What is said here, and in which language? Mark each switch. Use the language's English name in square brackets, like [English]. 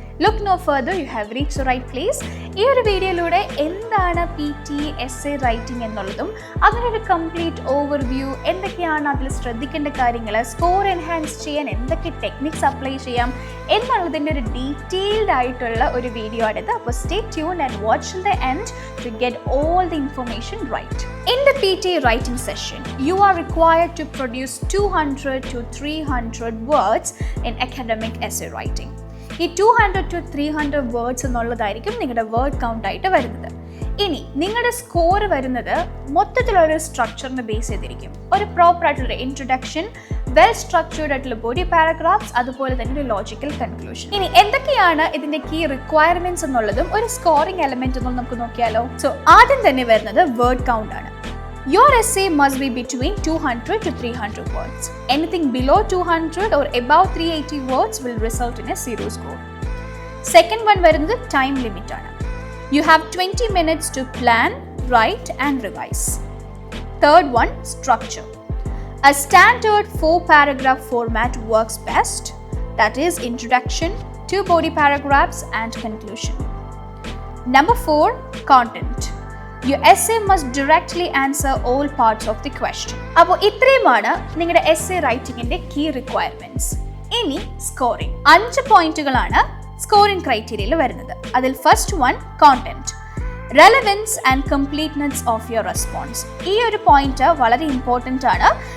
[English] Look no further, you have reach the right place. [Malayalam] ഈ ഒരു വീഡിയോയിലൂടെ എന്താണ് PT essay റൈറ്റിംഗ് എന്നുള്ളതും അതിനൊരു കംപ്ലീറ്റ് ഓവർവ്യൂ, എന്തൊക്കെയാണ് അതിൽ ശ്രദ്ധിക്കേണ്ട കാര്യങ്ങൾ, സ്കോർ എൻഹാൻസ് ചെയ്യാൻ എന്തൊക്കെ ടെക്നിക്സ് അപ്ലൈ ചെയ്യാം എന്നുള്ളതിൻ്റെ ഒരു ഡീറ്റെയിൽഡ് ആയിട്ടുള്ള ഒരു വീഡിയോ ആണിത്. അപ്പോൾ [English] Stay tuned and watch till the end to get all the information right. In the PT writing session, you are required to produce 200 to 300 words in academic essay writing. [Malayalam] ഈ 200 to 300 words എന്നുള്ളതായിരിക്കും നിങ്ങളുടെ word count ആയിട്ട് വരുന്നത്. ഇനി നിങ്ങളുടെ score വരുന്നത് മൊത്തത്തിലൊരു സ്ട്രക്ചറിനെ base ചെയ്തിരിക്കും. ഒരു പ്രോപ്പർ ആയിട്ടുള്ള ഇൻട്രൊഡക്ഷൻ, വെൽ സ്ട്രക്ചേർഡ് ആയിട്ടുള്ള ബോഡി പാരഗ്രാഫ്സ്, അതുപോലെ തന്നെ ഒരു ലോജിക്കൽ കൺക്ലൂഷൻ. ഇനി എന്തൊക്കെയാണ് ഇതിന്റെ കീ റിക്വയർമെന്റ്സ് എന്നുള്ളതും ഒരു സ്കോറിംഗ് എലമെന്റ് എന്നും നമുക്ക് നോക്കിയാലോ. സോ ആദ്യം തന്നെ വരുന്നത് വേർഡ് കൗണ്ട് ആണ്. [English] Your essay must be between 200 to 300 words. Anything below 200 or above 380 words will result in a zero score. Second one [Malayalam] വരുന്നത് [English] time limit ആണ്. You have 20 minutes to plan, write and revise. Third one, structure. A standard 4-paragraph format works best. That is introduction, 2 body paragraphs and conclusion. Number 4, content. Your essay must directly answer all parts of the question. [Malayalam] അപ്പോൾ ഇത്രയുമാണ് നിങ്ങളുടെ essay റൈറ്റിംഗിന്റെ key requirements. ഇനി scoring. 5 പോയിന്റുകളാണ് scoring ക്രൈറ്റീരിയയിൽ വരുന്നത്. അതിൽ first one, content. [English] Relevance and completeness of your response. [Malayalam] ഈ ഒരു point വളരെ ഇമ്പോർട്ടൻ്റ് ആണ്.